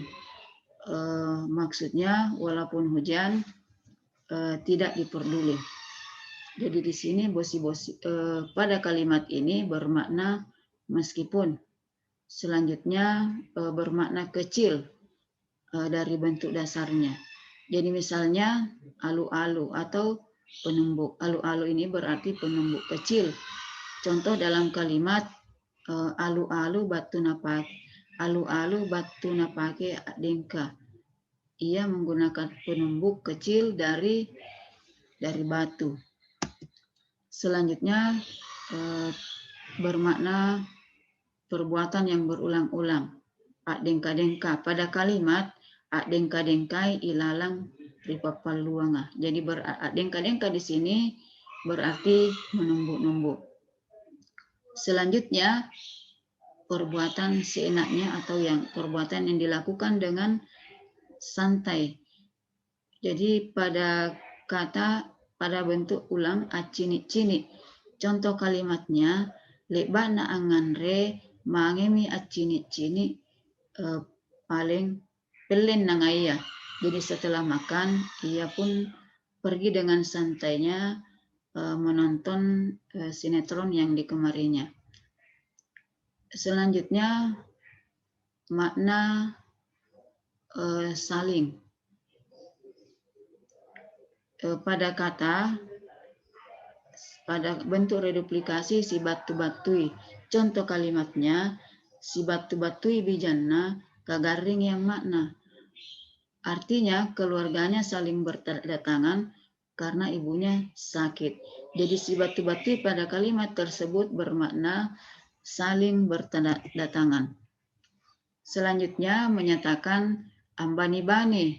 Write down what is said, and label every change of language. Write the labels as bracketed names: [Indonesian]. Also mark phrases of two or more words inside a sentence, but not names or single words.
[Indonesian] Maksudnya walaupun hujan tidak diperduli. Jadi di sini bosi-bosi pada kalimat ini bermakna meskipun. Selanjutnya bermakna kecil dari bentuk dasarnya. Jadi misalnya alu-alu atau penumbuk. Alu-alu ini berarti penumbuk kecil. Contoh dalam kalimat [Buginese] alu-alu batu napake. Alu-alu batu napake dengka. [Indonesian] Ia menggunakan penumbuk kecil dari batu. Selanjutnya bermakna perbuatan yang berulang-ulang. Dengka-dengka pada kalimat [Buginese] dengka-dengkai ilalang ripapaluanga. [Indonesian] Jadi dengka-dengka di sini berarti menumbuk-numbuk. Selanjutnya perbuatan seenaknya atau perbuatan yang dilakukan dengan santai. Jadi pada bentuk ulang acini-cini. Contoh kalimatnya [Buginese] lebana anganre mangemi acini-cini paling pelen nangaya. [Indonesian] Jadi setelah makan ia pun pergi dengan santainya menonton sinetron yang digemarinya. Selanjutnya makna saling. Pada bentuk reduplikasi si batu-batui. Contoh kalimatnya [Buginese] si batu-batui bijanna kagaring yang makna. [Indonesian] Artinya keluarganya saling berdatangan karena ibunya sakit. Jadi si batu-batui pada kalimat tersebut bermakna saling berdatangan. Selanjutnya menyatakan ambani-bani.